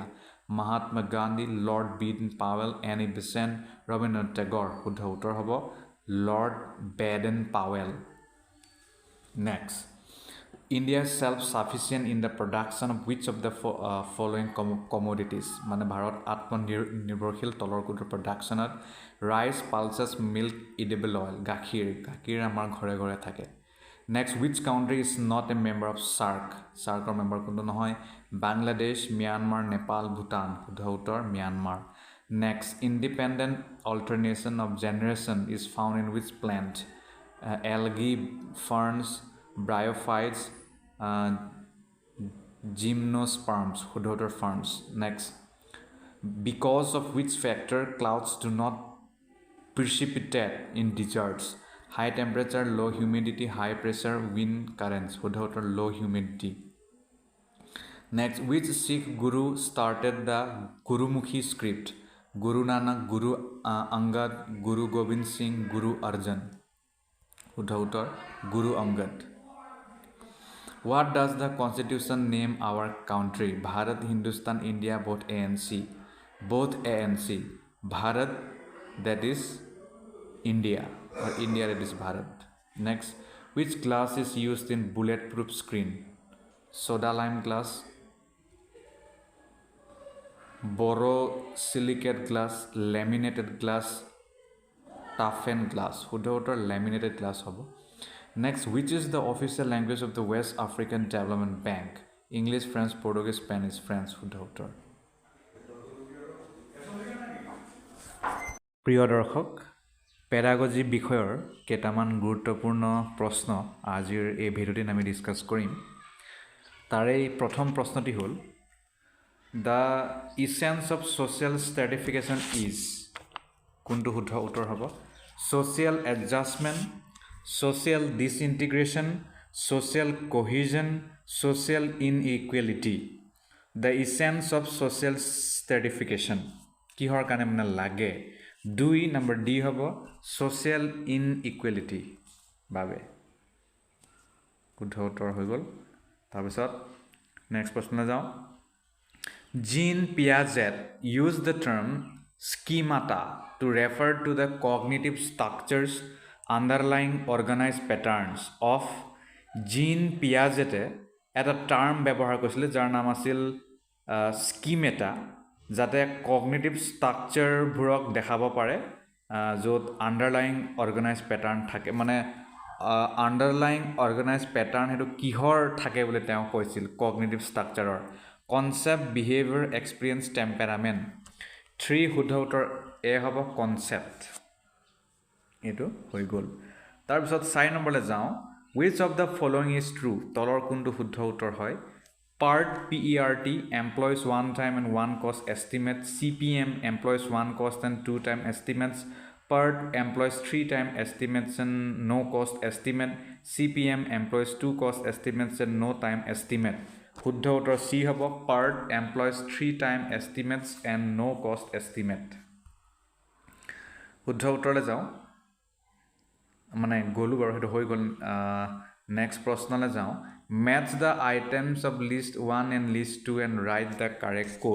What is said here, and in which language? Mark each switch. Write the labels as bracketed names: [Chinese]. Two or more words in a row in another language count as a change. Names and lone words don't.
[English] Mahatma Gandhi, Lord Baden-Powell, Annie Besant, Rabindranath Tagore. [Assamese] উত্তৰ হ'ব Lord Baden-Powell. [English] Next, India is self-sufficient in the production of which of the following commodities? [Assamese] মানে ভাৰত আত্মনিৰ্ভৰশীল তলৰ কোটোৰ প্ৰডাকশ্যনত [English] rice, pulses, milk, edible oil, [Assamese] গাখীৰ আমাৰ ঘৰে ঘৰে থাকে। [English] Next, which country is not a member of SAARC? [Assamese] SAARCৰ মেম্বাৰ কোনটো নহয়? বাংলাদেশ, ম্যানমাৰ, নেপাল, ভূটান। উত্তৰ ম্যানমাৰ। [English] Next, independent alternation of generation is found in which plant? Algae, ferns, bryophytes, gymnosperms. [Assamese] Udhotor ferns. [English] Next, because of which factor clouds do not precipitate in deserts? High temperature, low humidity, high pressure, wind currents. Udhotor low humidity. Next, which Sikh Guru started the Gurumukhi script? Guru Nanak, Guru Angad, Guru Gobind Singh, Guru Arjan. [Assamese] Udhotor Guru Angad. [English] What does the constitution name our country? Bharat, Hindustan, India, both ANC. Both ANC. Bharat, that is India, or India, that is Bharat. Next, which glass is used in bulletproof screen? Soda lime glass, borosilicate glass, laminated glass, toughened glass. Udhotor laminated glass hobo. Next, which is the official language of the West African Development Bank? English, French, Portuguese, Spanish, French. [Assamese] Udhotor. প্ৰিয় দৰ্শক, পেডাগজি বিষয়ৰ কেইটামান গুৰুত্বপূৰ্ণ প্ৰশ্ন আজিৰ এই ভিডিঅ'টিত আমি ডিছকাছ কৰিম। তাৰে প্ৰথম প্ৰশ্নটি হ'ল [English] the essence of social stratification is. [Assamese] কোনটো শুদ্ধ উত্তৰ হ'ব? [English] social adjustment, social disintegration, social cohesion, social inequality. The essence of social stratification. [Assamese] কিহৰ কাৰণে মানে লাগে? 2 নম্বৰ ডি হ'ব [English] social inequality [Assamese] বাবে। শুদ্ধ উত্তৰ হৈ গ'ল। তাৰপিছত নেক্সট প্ৰশ্নলৈ যাওঁ। [English] Jean Piaget used the term schemata to refer to the cognitive structures underlying organized patterns of [Assamese] Jean Piaget এটা টাৰ্ম ব্যৱহাৰ কৰিছিলে যাৰ নাম আছিল স্কিমেটা, যাতে কগনিটিভ ষ্ট্ৰাকচাৰবোৰক দেখাব পাৰে য'ত [English] underlying organize pattern [Assamese] থাকে। মানে [English] underlying organize pattern [Assamese] সেইটো কিহৰ থাকে বুলি তেওঁ কৈছিল? কগনিটিভ ষ্ট্ৰাকচাৰৰ। [English] concept, behaviour, experience, temperament. [Assamese] 3 শুদ্ধ উত্তৰ এ হ'ব কনচেপ্ট। এইটো হৈ গ'ল। তাৰপিছত 4 নম্বৰলৈ যাওঁ। [English] which of the following is true? [Assamese] তলৰ কোনটো শুদ্ধ উত্তৰ হয়? [English] পাৰ্ট PERT employs 1 time and 1 cost estimate. CPM employs 1 cost and 2 time estimates. PERT employs 3 time estimates and no cost estimate. CPM employs 2 cost estimates and no time estimate. [Assamese] শুদ্ধ উত্তৰ চি হ'ব [English] PERT employs 3 time estimates and no cost estimate. [Assamese] শুদ্ধ উত্তৰলৈ যাওঁ। মানে গ'লো বাৰু, সেইটো হৈ গ'ল। নেক্সট প্ৰশ্নলৈ যাওঁ। [English] match the items of list 1 and list 2 and write the correct code.